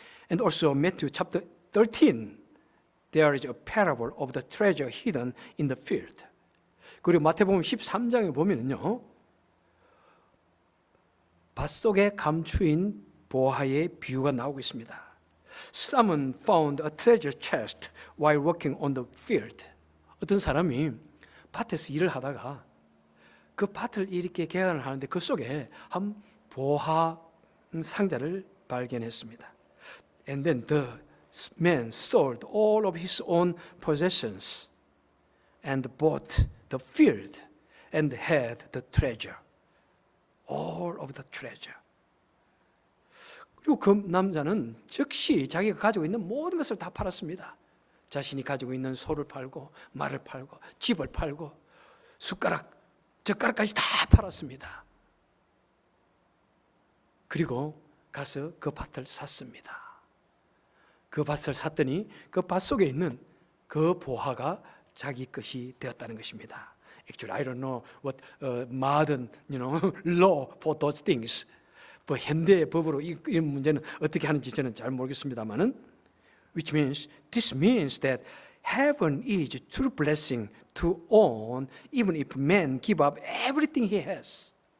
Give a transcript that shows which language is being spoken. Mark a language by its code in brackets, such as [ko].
[en] And also Matthew chapter 13, there is a parable of the treasure hidden in the field. [ko] 그리고 마태복음 13장에 보면은요, 밭속에 감추인 보화의 비유가 나오고 있습니다. [en] Someone found a treasure chest while working on the field. [ko] 어떤 사람이 밭에서 일을 하다가 그 밭을 이렇게 개간을 하는데 그 속에 한 보화 상자를 발견했습니다. [en] And then the man sold all of his own possessions and bought the field and had the treasure. All of the treasure. [ko] 그리고 그 남자는 즉시 자기가 가지고 있는 모든 것을 다 팔았습니다. 자신이 가지고 있는 소를 팔고 말을 팔고 집을 팔고 숟가락, 젓가락까지 다 팔았습니다. 그리고 가서 그 밭을 샀습니다. 그 밭을 샀더니 그 밭 속에 있는 그 보화가 자기 것이 되었다는 것입니다. [en] Actually, I don't know what modern, law for those things. [ko] 뭐 현대의 법으로 이런 문제는 어떻게 하는지 저는 잘 모르겠습니다만은 [en] which means this means that heaven is true blessing to own even if man give up everything he has.